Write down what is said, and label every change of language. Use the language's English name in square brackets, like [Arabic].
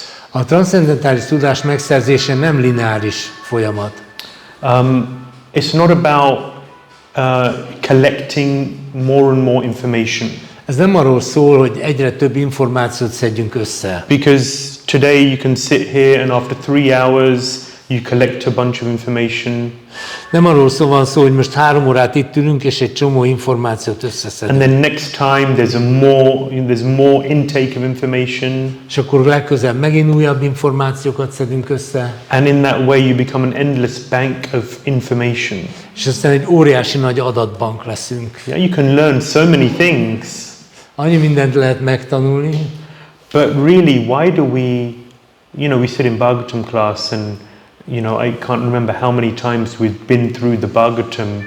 [Hungarian] A transzcendentális tudás megszerzése nem lineáris folyamat. [English] It's not about collecting more and more information. [Hungarian] Ez nem arról szól, hogy egyre több információt szedjünk össze. [English] Because today you can sit here and after 3 hours you collect a bunch of information. [Hungarian] Nem arról van szó, hogy most 3 órát itt ülünk és egy csomó információt összeszedünk. [English] And then next time there's more intake of information. [Hungarian] És akkor legközelebb megint újabb információkat szedünk össze. [English] And in that way you become an endless bank of information. [Hungarian] És aztán egy óriási nagy adatbank leszünk. [English] Yeah, you can learn so many things. [Hungarian] Annyi mindent lehet megtanulni. [English] But really, why do we sit in Bhagavatam class and I can't remember how many times we've been through the Bhagavatam.